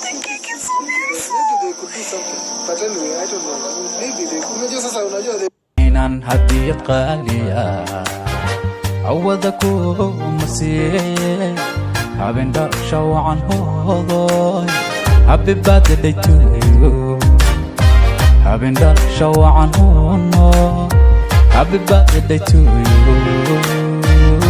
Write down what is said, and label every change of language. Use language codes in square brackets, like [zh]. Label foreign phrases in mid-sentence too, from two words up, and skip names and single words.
[en] Maybe they could do something. But anyway, I don't know. Maybe they could. [sw] Unajua sasa, unajua [en] they [so] Inaan hadiyad qaali ah, awada ku masiiye. Habeen dhalasho wacan hoodoy. [en] Happy birthday to you. [so] Habeen dhalasho wacan hoono. [en] Happy birthday to you.